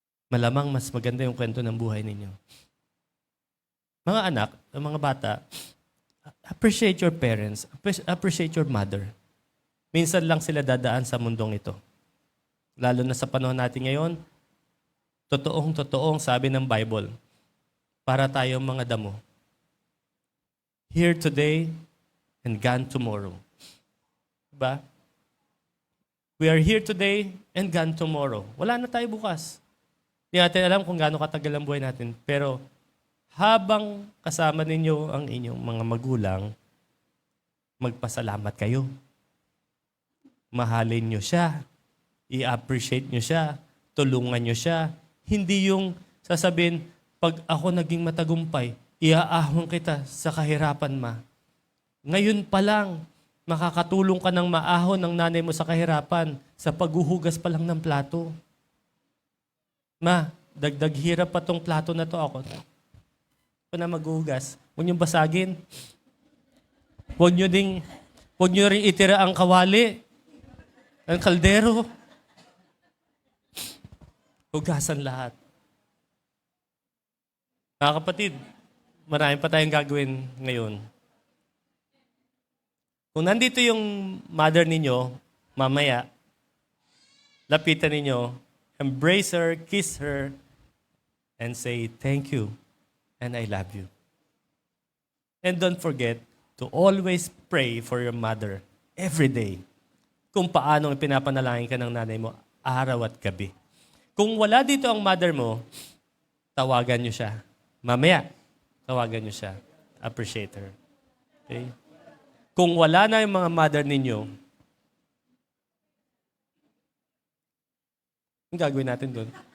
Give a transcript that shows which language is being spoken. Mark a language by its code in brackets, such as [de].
[tl] Malamang mas maganda yung kwento ng buhay ninyo. Mga anak, mga bata, [en] appreciate your parents, appreciate your mother. [tl] Minsan lang sila dadaan sa mundong ito. Lalo na sa panahon natin ngayon, totoong sabi ng Bible, para tayong mga damo. [en] Here today and gone tomorrow. Diba? We are here today and gone tomorrow. [tl] Wala na tayo bukas. Hindi natin alam kung gaano katagal ang buhay natin. Pero habang kasama ninyo ang inyong mga magulang, magpasalamat kayo. Mahalin nyo siya. I-appreciate nyo siya. Tulungan nyo siya. Hindi yung sasabihin, pag ako naging matagumpay, iaahon kita sa kahirapan, ma. Ngayon pa lang, makakatulong ka ng maahon ng nanay mo sa kahirapan sa paghuhugas pa lang ng plato. Ma, dagdag hirap pa tong plato na to ako. Ako na maghuhugas. Huwag niyong basagin. Huwag niyo rin itira ang kawali. Ang kaldero. Hugasan lahat. Mga kapatid, marami pa tayong gagawin ngayon. Kung nandito yung mother ninyo, mamaya, lapitan ninyo, [en] embrace her, kiss her, and say, thank you, and I love you. And don't forget to always pray for your mother every day. [tl] kung paano pinapanalangin ka ng nanay mo araw at gabi. Kung wala dito ang mother mo, tawagan niyo siya. Mamaya, tawagan niyo siya. [en] Appreciate her. [tl] Okay? Kung wala na yung mga mother ninyo, ang gagawin natin doon?